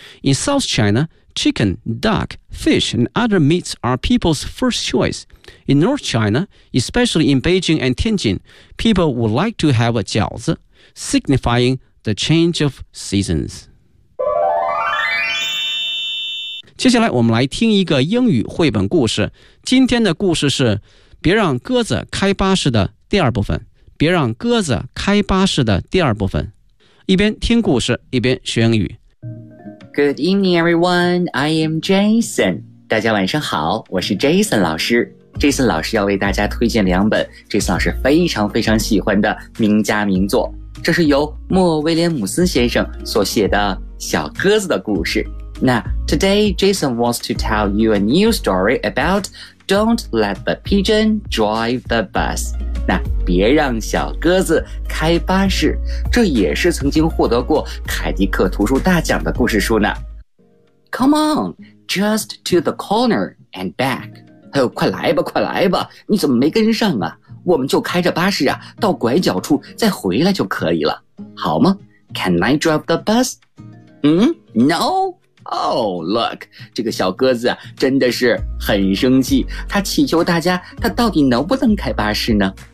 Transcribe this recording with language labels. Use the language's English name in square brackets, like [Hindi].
[English] In South China, chicken, duck, fish, and other meats are people's first choice. In North China, especially in Beijing and Tianjin, people would like to have a 饺子, signifying the change of seasons. [Chinese] 接下来我们来听一个英语绘本故事。今天的故事是别让鸽子开巴士的第二部分。别让鸽子开巴士的第二部分。一边听故事一边学英语。 [English] Good evening, everyone. I am Jason. [Chinese] 大家晚上好，我是 Jason 老师。 Jason 老师要为大家推荐两本 Jason 老师非常非常喜欢的名家名作。这是由莫威廉姆斯先生所写的小鸽子的故事。 [English] Now, today, Jason wants to tell you a new story about Don't Let the Pigeon Drive the Bus. [Chinese] 那别让小鸽子开巴士，这也是曾经获得过凯迪克图书大奖的故事书呢。 [English] Come on, just to the corner and back. [Chinese] 哎呦，快来吧，快来吧，你怎么没跟上啊？我们就开着巴士啊，到拐角处再回来就可以了，好吗？ [English] Can I drive the bus? No? Oh, look, [Chinese] 这个小鸽子真的是很生气，他祈求大家他到底能不能开巴士呢？